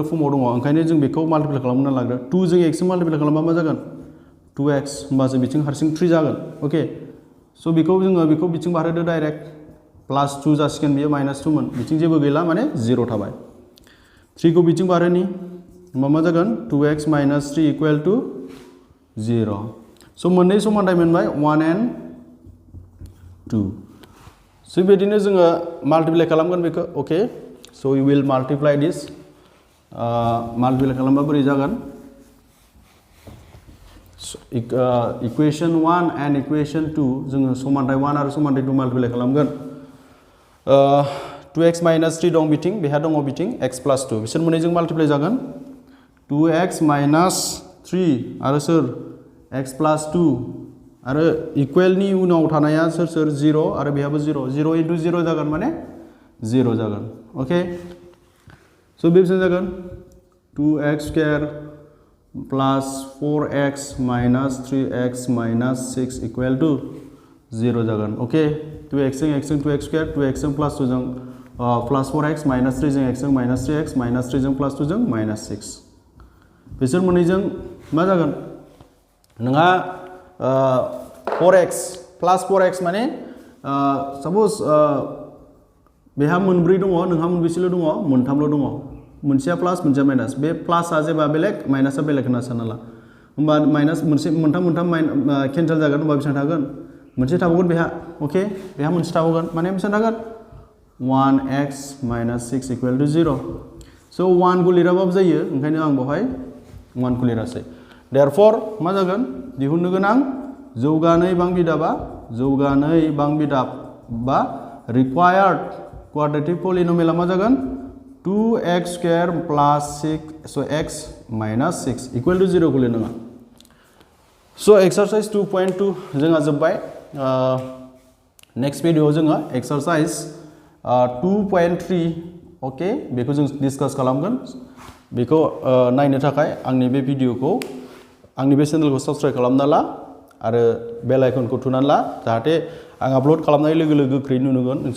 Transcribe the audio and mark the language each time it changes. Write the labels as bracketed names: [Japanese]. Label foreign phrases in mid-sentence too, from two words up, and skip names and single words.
[Bodo] फर्माव दङ ओंखायनो जों बेखौ माल्टिप्लाइ खालामनो लाग्रो 2 जों x जों माल्टिप्लाइ खालामबा मा जागोन 2x होमबासो बिथिं हारसिं 3 जागोन ओके सो बेखौ जोङो बेखौ बिथिं बारहोदो डाइरेक्ट +2 जासिगोन बियो -2 मोन बिथिं जेबो गैला माने 0 थाबाय 3 को बिथिं बारहोनि होमबा मा जागोन 2x - 3 [English] equal to [Bodo] 0 सो मोननै समानथाय मोनबाय 1 and 2 सो बेबायदिनो जोङो माल्टिप्लाइ खालामगोन बेखौ [English] okay so we will multiply this multiply [Bodo] खालामबा बोरै जागोन [English] equation 1 and equation 2 [Bodo] जोङो समानथाय 1 आरो समानथाय 2 माल्टिप्लाइ खालामगोन 2x - 3 दं बिथिं बेहा दङ बिथिं x + 2 बिसोर मोननैजों माल्टिप्लाइ जागोन 2x - 3 आरो सोर x + 2 आरो इक्वलनि उनाव थानाया सोर 0 आरो बेहाबो 0 0 * 0 जागोन माने 0 जागोन [English] okay so [Bodo] बेसेबां जागोन [English] 2x² plus 4x minus 3x minus 6 equal to 0 [Bodo] जागोन ओके 2x जों x जों [English] 2x square 2x [Bodo] जों plus 2 जों [English] plus 4x minus 3 [Bodo] जों x जों [English] minus 3x minus 3 [Bodo] जों plus 2 जों [English] minus 6 [Bodo] बिसोर मोननैजों मा जागोन नोंहा [English] 4x plus 4x [Bodo] माने सपोज बेहा मोनब्रै दङ नोंहा मोनबेसेल' दङ मोनथामल' दङ मोनसेया प्लास मोनसेया माइनास बे प्लासआ जेबा बेलेग माइनासआ बेलेग होनना सानना ला होमबा माइनास मोनसे मोनथाम केन्सेल जागोन होमबा बेसेबां थागोन मोनसे थाबावगोन बेहा ओके बेहा मोनसे थाबावगोन माने बेसेबां थागोन 1x - 6 [English] equal to 0 so [Bodo] 1 को लिराबाबो जायो ओंखायनो आं बेवहाय 1 को लिरासै देयरफॉर मा जागोन दिहुननो गोनां जौगानाय बां बिदाब बा [English] required quadratic polynomial [Bodo] मा जागोन [English] 2x² plus 6 so x - 6 equal to 0 [Bodo] को लिरनाङा सो एक्सरसाइज 2.2 जोंहा जोब्बाय नेक्स्ट भिडियोआव जोङो एक्सरसाइज 2.3 ओके बेखौ जों डिसकास खालामगोन बेखौ नायनो थाखाय आंनि बे भिडियोखौ आंनि बे चेनेलखौ साबस्क्राइब खालामना ला आरो बेल आइकनखौ थुनानै ला जाहाथे आं आपल'ड खालामनाय लोगो लोगो गोख्रै नोंसोर